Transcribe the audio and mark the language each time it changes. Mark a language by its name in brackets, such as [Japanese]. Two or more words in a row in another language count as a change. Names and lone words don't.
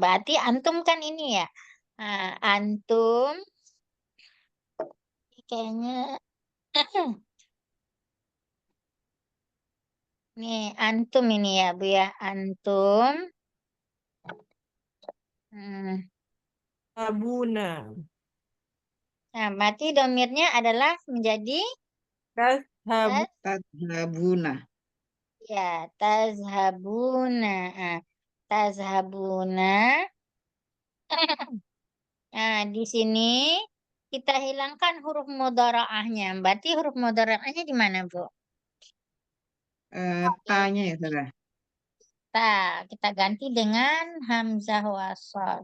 [Indonesian] Berarti antum kan ini ya. Nah, antum kayaknya nih antum ini ya, Bu ya. Antum. Hmm. Abuna. Nah, berarti domirnya adalah menjadi Tazhabu. Tadhabuna. ya, tazhabuna. Tazhabuna. Nah, di sini kita hilangkan huruf mudharaahnya. Berarti huruf mudharaahnya di mana, Bu? Tanya ya Ustazah. Kita ganti dengan hamzah wasal.